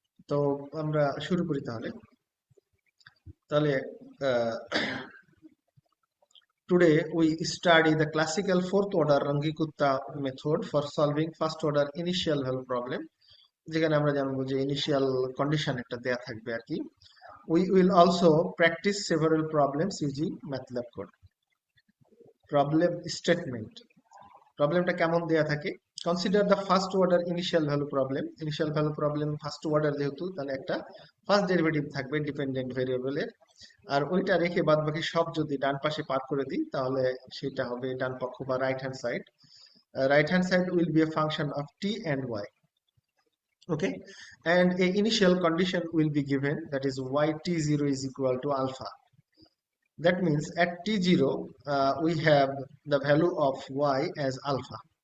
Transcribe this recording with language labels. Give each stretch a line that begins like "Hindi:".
Bangla: তো আমরা শুরু করি তাহলে তাহলে আহ,
English: Today we study the classical fourth order Rangikutta method for solving first order initial value problem,
Bangla: যেখানে আমরা জানবো যে ইনিশিয়াল কন্ডিশন একটা দেয়া থাকবে আর কি।
English: We will also practice several problems using MATLAB code. Problem statement.
Bangla: প্রবলেমটা কেমন দেয়া থাকে?
English: Consider the first order initial value problem. Initial value problem first order
Bangla: যেহেতু, তাহলে একটা ফার্স্ট ডেরিভেটিভ থাকবে ডিপেন্ডেন্ট ভেরিয়েবলের, আর ওইটা রেখে বাদ বাকি সব যদি ডান পাশে পার করে দিই তাহলে সেটা হবে ডান পক্ষ বা right hand side.
English: Right hand side will be a function of t and y. Okay, and a initial condition will be given, that is y t0 is equal to alpha. That means at t0 we have the value of y as alpha.